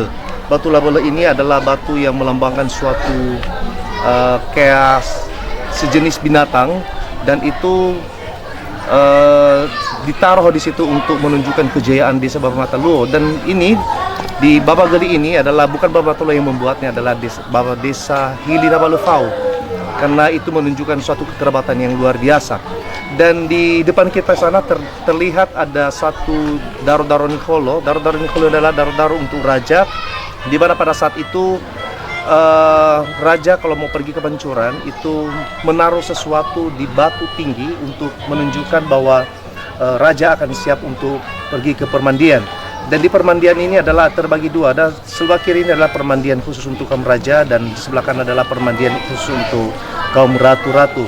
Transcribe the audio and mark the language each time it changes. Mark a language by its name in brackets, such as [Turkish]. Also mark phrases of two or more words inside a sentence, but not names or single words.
[Indonesian] Batu labele ini adalah batu yang melambangkan suatu kayak sejenis binatang, dan itu ditaruh di situ untuk menunjukkan kejayaan Desa Bau Mataluo. Dan ini di Baba Geli ini adalah bukan Baba Mataluo yang membuatnya, adalah Baba Desa Hili Nabalefau, karena itu menunjukkan suatu kekerabatan yang luar biasa. Dan di depan kita sana terlihat ada satu daro-daro Nikolo. Daro-daro Nikolo adalah daro-daro untuk raja, di mana pada saat itu raja kalau mau pergi ke pancuran itu menaruh sesuatu di batu tinggi untuk menunjukkan bahwa raja akan siap untuk pergi ke permandian. Dan di permandian ini adalah terbagi dua. Ada sebelah kiri ini adalah permandian khusus untuk kaum raja, dan di sebelah kanan adalah permandian khusus untuk kaum ratu-ratu.